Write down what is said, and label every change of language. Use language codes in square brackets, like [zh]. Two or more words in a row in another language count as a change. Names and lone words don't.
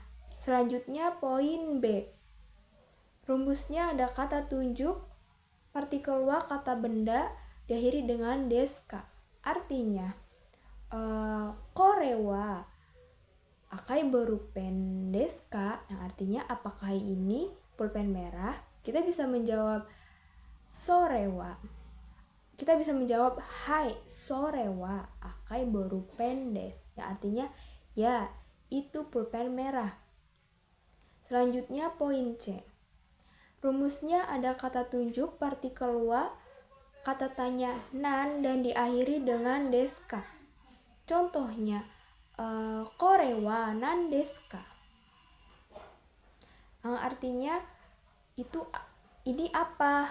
[id] Selanjutnya poin B, rumusnya ada kata tunjuk, partikel wa, kata benda, diakhiri dengan deska. Artinya, [ja] これは赤いボールペンですか, [id] yang artinya apakah ini pulpen merah? Kita bisa menjawab [ja] それは. [id] Kita bisa menjawab [ja] はい、それは赤いボールペンです, [id] yang artinya ya itu pulpen merah. Selanjutnya poin C, rumusnya ada kata tunjuk, partikel wa, kata tanya nan, dan diakhiri dengan deska. Contohnya, [ja] これは何ですか, [id] yang artinya ini apa?